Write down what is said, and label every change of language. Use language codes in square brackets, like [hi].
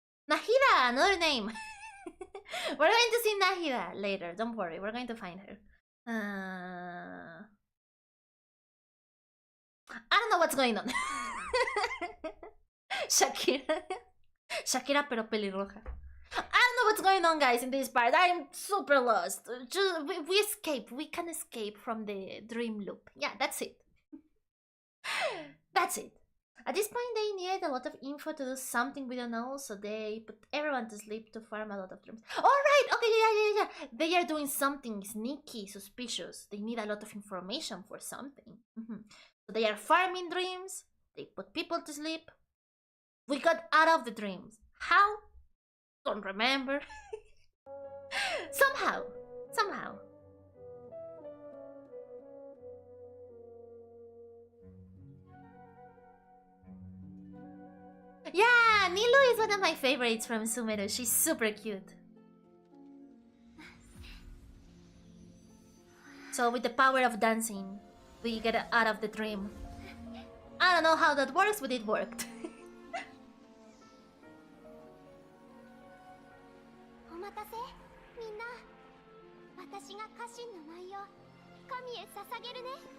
[en] Nahida, another name. We're going to see Nahida later. Don't worry, we're going to find her. I don't know what's going on. [es] Shakira pero pelirroja. [en] I don't know what's going on, guys, in this part. I'm super lost. We escape. We can escape from the dream loop. Yeah, that's it. That's it. At this point, they needed a lot of info to do something we don't know, so they put everyone to sleep to farm a lot of dreams. Alright, okay, yeah. They are doing something sneaky, suspicious. They need a lot of information for something. So they are farming dreams. They put people to sleep. We got out of the dreams. How? Don't remember. Somehow. Yeah, Nilu is one of my favorites from Sumeru. She's super cute. So with the power of dancing, we get out of the dream. I don't know how that works, but it worked. [ja] お待たせみんな私が家臣の舞を神へ捧げるね